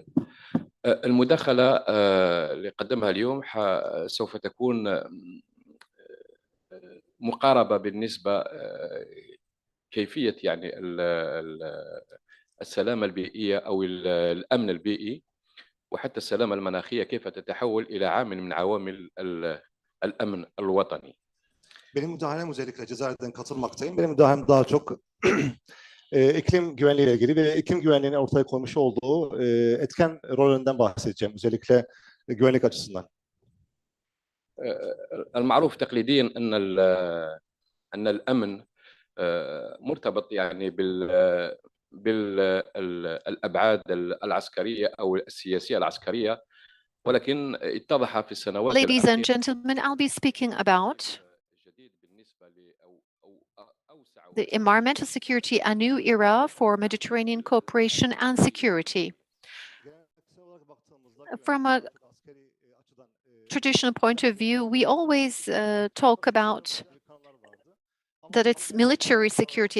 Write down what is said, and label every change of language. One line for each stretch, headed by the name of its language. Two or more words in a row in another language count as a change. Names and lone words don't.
Arabic: المداخلة اللي قدمها اليوم سوف تكون مقاربة بالنسبة كيفية يعني السلامة البيئية أو الأمن البيئي وحتى السلامة المناخية كيف تتحول إلى عامل من عوامل الأمن الوطني.
Turkish: Benim müdahalem özellikle Cezayir'den katılmaktayım. Benim müdahalem daha çok iklim güvenliği ile ilgili ve iklim güvenliğinin ortaya koymuş olduğu etken rolünden bahsedeceğim. Özellikle güvenlik açısından.
Arabic: المعروف تقليديا أن الأمن مرتبط يعني بالأبعاد العسكرية أو السياسية العسكرية ولكن اتضح في السنوات
English: Ladies and gentlemen, I'll be speaking about the environmental security, a new era for Mediterranean cooperation and security. From a traditional point of view, we always talk about that it's military security.